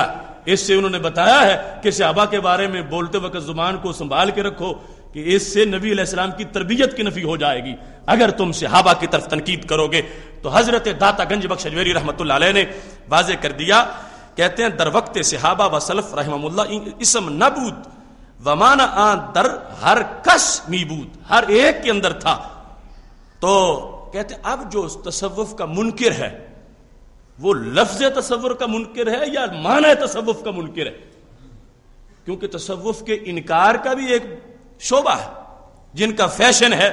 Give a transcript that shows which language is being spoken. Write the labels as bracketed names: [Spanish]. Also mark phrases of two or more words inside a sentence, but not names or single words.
[Urdu] اس سے انہوں نے بتایا ہے کہ صحابہ کے بارے میں بولتے وقت زبان کو سنبھال کے رکھو کہ اس سے نبی [Arabic] علیہ السلام [Urdu] کی تربیت کی نفی ہو جائے گی اگر تم صحابہ کی طرف تنقید کرو گے. تو حضرت داتا گنج بخش اجمیری [Arabic] رحمۃ اللہ علیہ [Urdu] نے واضح کر دیا. کہتے ہیں [Persian] در وقت صحابہ و سلف [Arabic] رحمہ اللہ [Persian] اسم نبود ومانا آن در ہر کس میبود, [Urdu] ہر ایک کے اندر تھا. تو کہتے ہیں اب جو تصوف کا منکر ہے وہ لفظ تصور کا منکر ہے یا معنی تصوف کا منکر ہے, کیونکہ تصوف کے انکار کا بھی ایک شعبہ ہے جن کا فیشن ہے.